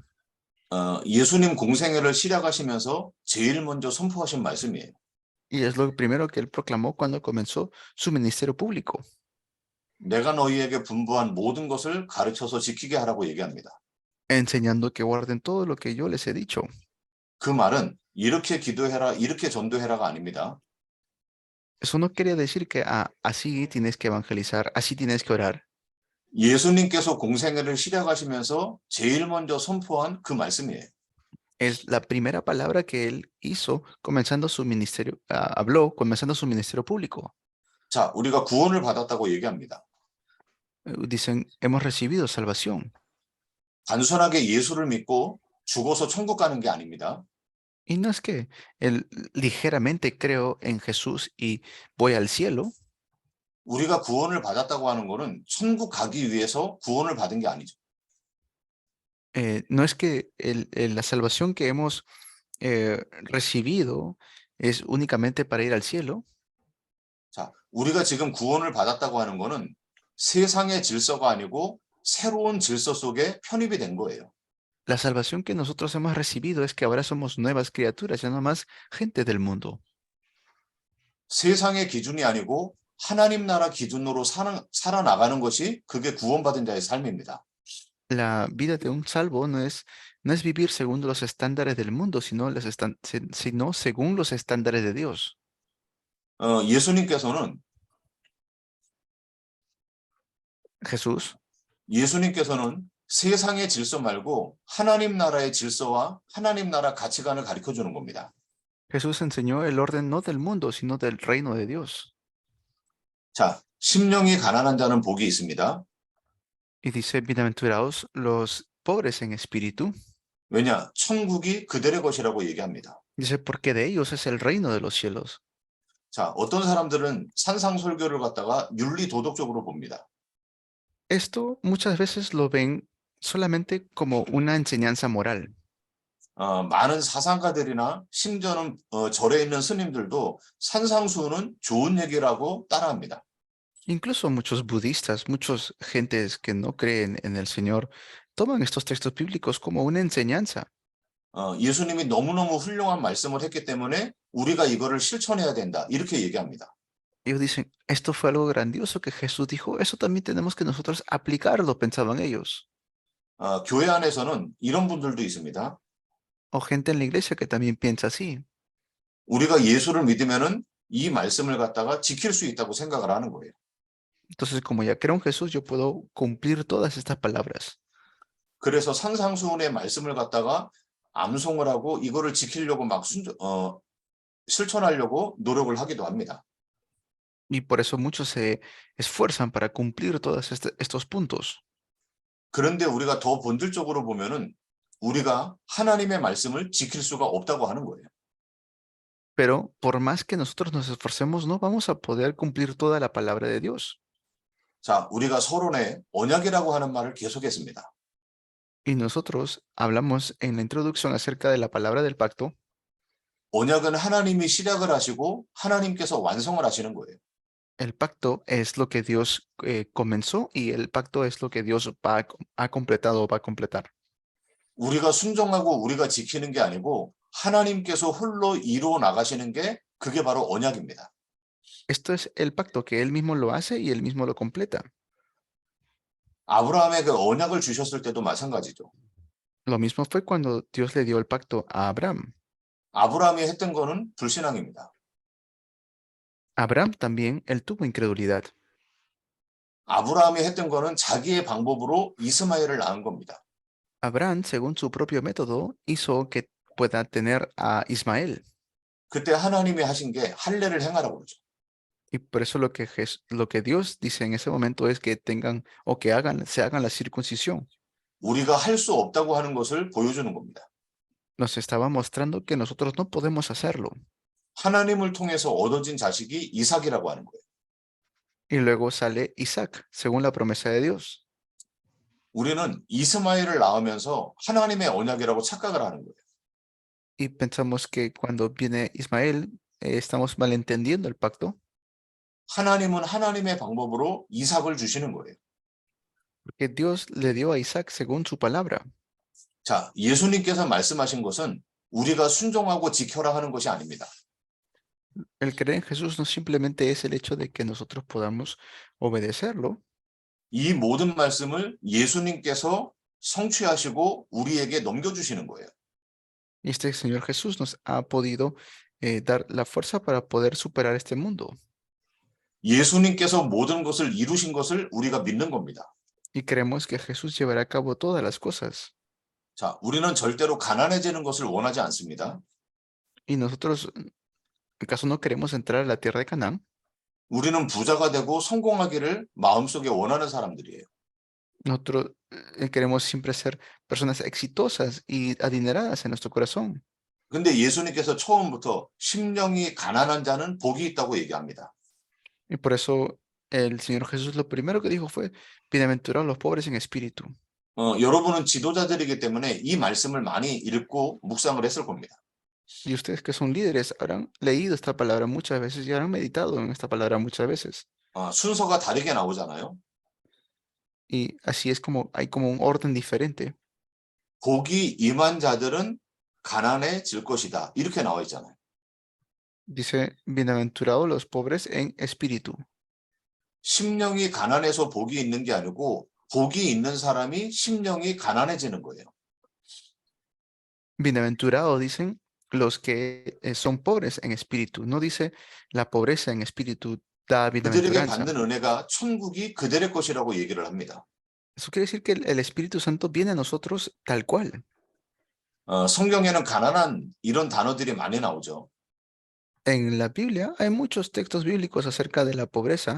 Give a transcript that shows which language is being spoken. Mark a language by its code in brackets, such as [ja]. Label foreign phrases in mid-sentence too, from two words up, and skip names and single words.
[ko] 예수님 공생애를 시작하시면서 제일 먼저 선포하신 말씀이에요. [es] Y es lo primero que él proclamó cuando comenzó su ministerio público. [ko] 내가 너희에게 분부한 모든 것을 가르쳐서 지키게 하라고 얘기합니다. [es] enseñando que guarden todo lo que yo les he dicho. [ko] 그 말은 이렇게 기도해라, 이렇게 전도해라가 아닙니다. [es] Eso no quiere decir que así tienes que evangelizar, así tienes que orar. [ko] 예수님께서 공생애를 시작하시면서 제일 먼저 선포한 그 말씀이에요. [es] Es la primera palabra que él hizo comenzando su ministerio, habló comenzando su ministerio público. [ko] 자, 우리가 구원을 받았다고 얘기합니다. [es] Dicen, hemos recibido salvación. [ko] 단순하게 예수를 믿고 죽어서 천국 가는 게 아닙니다. [es] Y no es que él ligeramente creo en Jesús y voy al cielo. [ko] 우리가 구원을 받았다고 하는 거는 천국 가기 위해서 구원을 받은 게 아니죠. [es] No es que la salvación que hemos recibido es únicamente para ir al cielo. [ko] 자, 우리가 지금 구원을 받았다고 하는 거는 세상의 질서가 아니고 새로운 질서 속에 편입이 된 거예요. [es] La salvación que nosotros hemos recibido es que ahora somos nuevas criaturas, ya no más gente del mundo. [ko] 세상의 기준이 아니고 하나님 나라 기준으로 살아나가는 것이 그게 구원받은 자의 삶입니다. [es] La vida de un salvo no es vivir según los estándares del mundo, sino según los estándares de Dios. [ko] 예수님께서는 세상의 질서 말고 하나님 나라의 질서와 하나님 나라 가치관을 가르쳐 주는 겁니다. [es] Jesús enseñó el orden no del mundo, sino del reino de Dios. [ko] 자, 심령이 가난한 자는 복이 있습니다. [es] Y dice, bienaventurados los pobres en espíritu. [ko] 왜냐? 천국이 그들의 것이라고 얘기합니다. [es] Dice, porque de ellos es el reino de los cielos. [ko] 자, 어떤 사람들은 산상설교를 갖다가 윤리 도덕적으로 봅니다. [es] Esto muchas veces lo ven solamente como una enseñanza moral. [ko] 많은 사상가들이나 심지어는 절에 있는 스님들도 산상수훈은 좋은 얘기라고 따라합니다. [es] Incluso muchos budistas, muchas gentes que no creen en el Señor, toman estos textos bíblicos como una enseñanza. [ko] 예수님이 너무너무 훌륭한 말씀을 했기 때문에 우리가 이거를 실천해야 된다. 이렇게 얘기합니다. [es] Ellos dicen, esto fue algo grandioso que Jesús dijo, eso también tenemos que nosotros aplicarlo, pensaban ellos. [ko] 교회 안에서는 이런 분들도 있습니다. [es] O gente en la iglesia que también piensa así. [ko] 우리가 예수를 믿으면은 이 말씀을 갖다가 지킬 수 있다고 생각을 하는 거예요. [es] Entonces, como ya creo en Jesús, yo puedo cumplir todas estas palabras. [ko] 그래서 산상수훈의 말씀을 갖다가 암송을 하고 이거를 지키려고 막 실천하려고 노력을 하기도 합니다. [es] Y por eso muchos se esfuerzan para cumplir todos estos puntos. [ko] 그런데 우리가 더 본질적으로 보면은 우리가 하나님의 말씀을 지킬 수가 없다고 하는 거예요. [es] Pero por más que nosotros nos esforcemos, no vamos a poder cumplir toda la palabra de Dios. [ko] 자, 우리가 서론에 언약이라고 하는 말을 계속했습니다. [es] Y nosotros hablamos en la introducción acerca de la palabra del pacto. [ko] 언약은 하나님이 시작을 하시고 하나님께서 완성을 하시는 거예요. [es] El pacto es lo que Dios comenzó y el pacto es lo que Dios ha completado o va a completar. [ko] 우리가 순종하고 우리가 지키는 게 아니고 하나님께서 홀로 이루어 나가시는 게 그게 바로 언약입니다. [es] Esto es el pacto que Él mismo lo hace y Él mismo lo completa. [ko] 아브라함의 그 언약을 주셨을 때도 마찬가지죠. [es] Lo mismo fue cuando Dios le dio el pacto a Abraham. [ko] 아브라함이 했던 거는 불신앙입니다. [es] Abraham también, él tuvo incredulidad. [ko] 아브라함이 했던 거는 자기의 방법으로 이스마엘을 낳은 겁니다. [es] Abraham, según su propio método, hizo que pueda tener a Ismael. [ko] 그때 하나님이 하신 게 할례를 행하라고 그러죠. [es] Y por eso lo que Dios dice en ese momento es que tengan o que se hagan la circuncisión. [ko] 우리가 할 수 없다고 하는 것을 보여주는 겁니다. [es] Nos estaba mostrando que nosotros no podemos hacerlo. [ko] 하나님을 통해서 얻어진 자식이 이삭이라고 하는 거예요. [es] Y luego sale Isaac, según la promesa de Dios. [ko] 우리는 이스마엘을 낳으면서 하나님의 언약이라고 착각을 하는 거예요. [es] Y pensamos que cuando viene Ismael, estamos malentendiendo el pacto. [ko] 하나님은 하나님의 방법으로 이삭을 주시는 거예요. [es] Porque Dios le dio a Isaac según su palabra. [ko] 자, 예수님께서 말씀하신 것은 우리가 순종하고 지켜라 하는 것이 아닙니다. [es] El creer en Jesús no simplemente es el hecho de que nosotros podamos obedecerlo. [ko] 이 모든 말씀을 예수님께서 성취하시고 우리에게 넘겨주시는 거예요. [es] Y este Señor Jesús nos ha podido dar la fuerza para poder superar este mundo. [ko] 예수님께서 모든 것을 이루신 것을 우리가 믿는 겁니다. [es] Y creemos que Jesús llevará a cabo todas las cosas. [ko] 자, 우리는 절대로 가난해지는 것을 원하지 않습니다. [es] Y nosotros, ¿acaso no queremos entrar a la tierra de Canaán? [ko] 우리는 부자가 되고 성공하기를 마음속에 원하는 사람들이에요. [es] Nosotros queremos siempre ser personas exitosas y adineradas en nuestro corazón. [ko] 근데 예수님께서 처음부터 심령이 가난한 자는 복이 있다고 얘기합니다. [es] Y por eso el Señor Jesús lo primero que dijo fue, bienaventurados los pobres en espíritu. [ko] 여러분은 지도자들이기 때문에 이 말씀을 많이 읽고 묵상을 했을 겁니다. [es] Y ustedes que son líderes habrán leído esta palabra muchas veces y habrán meditado en esta palabra muchas veces. [ko] 순서가 다르게 나오잖아요. [es] Y así es como hay como un orden diferente. [ko] 복이 임한 자들은 가난해질 것이다. 이렇게 나와 있잖아요. [es] Dice, bienaventurados los pobres en espíritu. [ko] 심령이 가난해서 복이 있는 게 아니고 복이 있는 사람이 심령이 가난해지는 거예요. [es] Bienaventurados dicen los que son pobres en espíritu. No dice la pobreza en espíritu da 그들에게 bienaventuranza. [ko] 받는 은혜가 천국이 그들의 것이라고 얘기를 합니다. [es] Eso quiere decir que el Espíritu Santo viene a nosotros tal cual. [ko] 성경에는 가난한 이런 단어들이 많이 나오죠. [es] En la Biblia hay muchos textos bíblicos acerca de la pobreza.